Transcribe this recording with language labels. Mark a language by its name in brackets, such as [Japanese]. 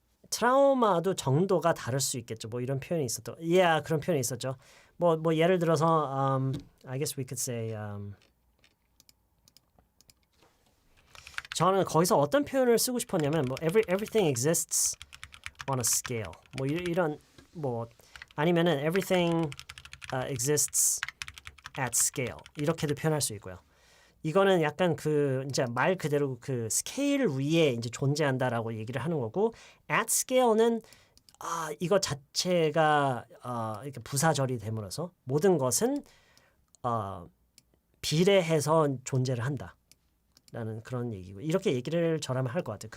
[Korean] 트라우마도 정도가 다를 수 있겠죠. 뭐 이런 표현이 있었죠. Yeah, 그런 표현이 있었죠. 뭐 예를 들어서 [English] I guess we could say [Korean] 저는 거기서 어떤 표현을 쓰고 싶었냐면 뭐 [English] everything exists on a scale. [Korean] 뭐 이런 뭐 아니면은 [English] everything exists at scale. [Korean] 이렇게도 표현할 수 있고요. 이거는 약간 그 이제 말 그대로 그 스케일 위에 이제 존재한다라고 얘기를 하는 거고 at scale는 이거 자체가 이렇게 부사절이 됨으로써 모든 것은 비례해서 존재를 한다라는 그런 얘기고 이렇게 얘기를 저라면 할 것 같아요.